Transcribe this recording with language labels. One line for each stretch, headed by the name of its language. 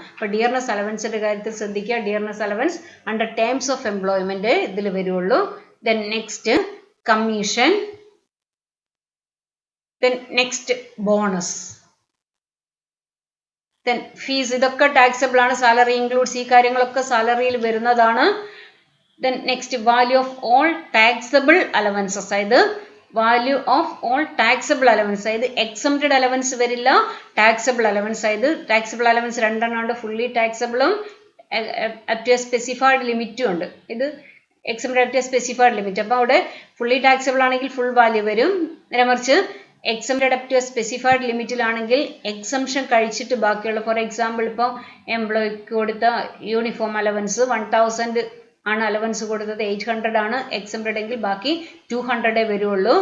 Malayalam: അപ്പോൾ ഡിയർനെസ് അലവൻസിൻ്റെ കാര്യത്തിൽ ശ്രദ്ധിക്കുക, dearness allowance under terms of employment ഇതിൽ വരുള്ളൂ. Then next commission, then next bonus, then fees. ഇതൊക്കെ ടാക്സബിൾ ആണ്. സാലറി ഇൻക്ലൂഡ്സ്, ഈ കാര്യങ്ങളൊക്കെ സാലറിയിൽ വരുന്നതാണ്.
English: Then next, value of all taxable allowances.
Malayalam: അതായത്
English: value of all taxable allowance. അതായത് exempted allowance
Malayalam: വരില്ല,
English: taxable allowance.
Malayalam: അതായത്
English: taxable allowance
Malayalam: രണ്ടെണ്ണമുണ്ട്,
English: fully taxable
Malayalam: ഉം
English: up to a specified
Malayalam: ലിമിറ്റും ഉണ്ട്. ഇത്
English: exempted up to a specified limit.
Malayalam: അപ്പോൾ അവിടെ
English: fully taxable
Malayalam: ആണെങ്കിൽ
English: full value
Malayalam: വരും. നേരെ മറിച്ച്
English: exempted up to a specified
Malayalam: ലിമിറ്റിലാണെങ്കിൽ exemption കഴിച്ചിട്ട് ബാക്കിയുള്ള, ഫോർ എക്സാമ്പിൾ ഇപ്പോൾ എംപ്ലോയിക്ക് കൊടുത്ത യൂണിഫോം അലവൻസ് 1000 ആണ് അലവൻസ് കൊടുത്തത്, 800 ആണ് എക്സംപ്റ്റഡ് എങ്കിൽ ബാക്കി 200 വരുള്ളൂ.